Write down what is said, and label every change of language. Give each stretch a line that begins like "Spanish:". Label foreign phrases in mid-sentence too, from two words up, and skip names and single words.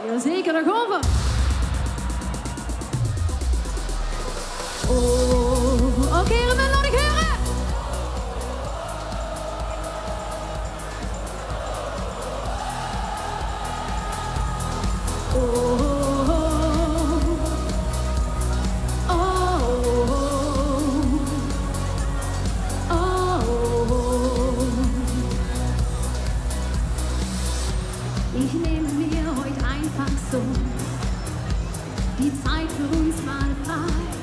Dutch: Jazeker, daar gaan we. Oh, oké, Rebel, laat ik horen.
German: Oh, ich nehme mir heute einfach so die Zeit für uns mal frei